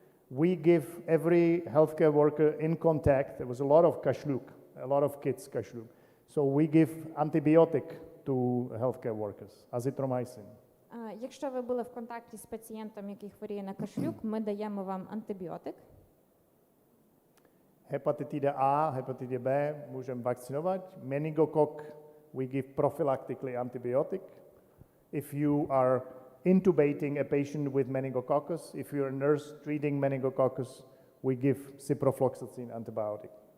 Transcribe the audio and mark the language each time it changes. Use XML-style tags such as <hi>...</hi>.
<en>We give every healthcare worker in contact, there was a lot of kašľuk, a lot of kids kašľuk. So we give antibiotic to healthcare workers, azithromycin.</en> <uk>Якщо ви були в контакті з пацієнтом, який хворіє на кашлюк, ми даємо вам антибіотик.</uk> <cs>Hepatitida A, hepatitida B můžeme vakcinovat.</cs> <en>Meningokok, we give prophylactically antibiotic. If you are intubating a patient with meningococcus, if you're a nurse treating meningococcus, we give ciprofloxacin antibiotic.</en>